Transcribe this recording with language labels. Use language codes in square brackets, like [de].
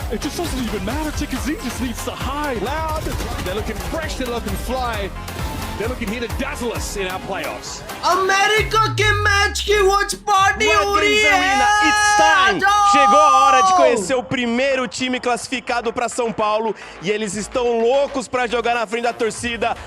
[en] It just doesn't even matter. TKZ just needs to high. Loud. They're looking fresh. They're looking fly. They're looking here to dazzle us in our playoffs. [hi] America के match की watch party हो रही है. [en] It's time. [pt] Chegou a hora de conhecer o primeiro time classificado para São Paulo e eles estão loucos para jogar na frente da torcida.